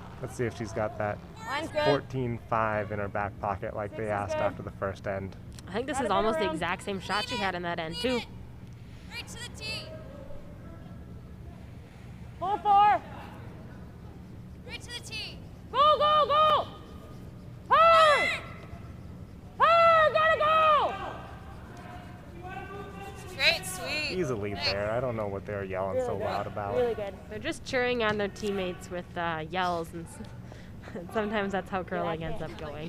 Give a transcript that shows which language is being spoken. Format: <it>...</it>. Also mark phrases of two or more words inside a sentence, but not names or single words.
<en>Let's see if she's got that Line's good. 14-5 in her back pocket like they Six is asked good. after the first end. I think this Got is a bit almost the around. exact same shot she had in that end too. Right to the tee. Full 4. Right to the tee. Go, go, go! Hard! Hard! Gotta go! Great, sweet. Easily there. I don't know what they're yelling so Really good. loud about. Really good. They're just cheering on their teammates with yells, and sometimes that's how curling ends up going.</en>